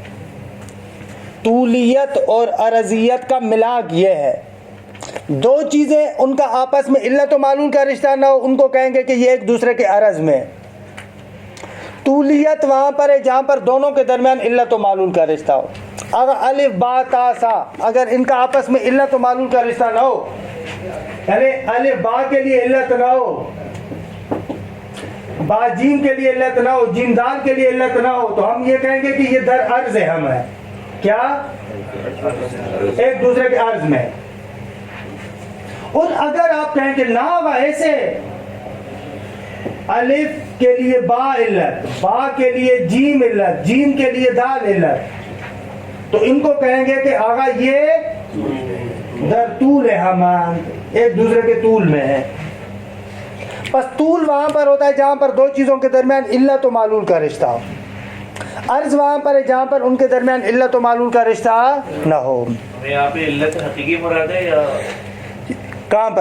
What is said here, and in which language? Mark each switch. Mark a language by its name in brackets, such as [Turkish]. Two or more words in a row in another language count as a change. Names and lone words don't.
[Urdu] طولیت اور عرضیت کا ملاک یہ ہے، دو چیزیں ان کا آپس میں علت و معلول کا رشتہ نہ ہو، ان کو کہیں گے کہ یہ ایک دوسرے کے عرض میں. طولیت وہاں پر ہے جہاں پر دونوں کے درمیان علت و معلول کا رشتہ ہو. اگر الف با تا سا، اگر ان کا آپس میں علت و معلول کا رشتہ نہ ہو، یعنی الف با کے لیے علت نہ ہو، با جیم کے لیے علت نہ ہو، جیم دال کے لیے علت نہ ہو، تو ہم یہ کہیں گے کہ یہ [Persian] در عرض ہم [Urdu] ہے. کیا؟ ایک دوسرے کے عرض میں. اور اگر آپ کہیں کہ نہ ایسے، الف کے لیے با علت، با کے لیے جیم علت، جیم کے لیے دال علت، تو ان کو کہیں گے کہ آغا یہ [Persian] در طول ہمان، [Urdu] ایک دوسرے کے طول میں ہے. بس طول وہاں پر ہوتا ہے جہاں پر دو چیزوں کے درمیان علت و معلول کا رشتہ ہو. عرض وہاں پر ہے جہاں پر ان کے درمیان علت و معلول کا رشتہ نہ ہو. یہاں پہ علت حقیقی مراد ہے یا کہاں پر؟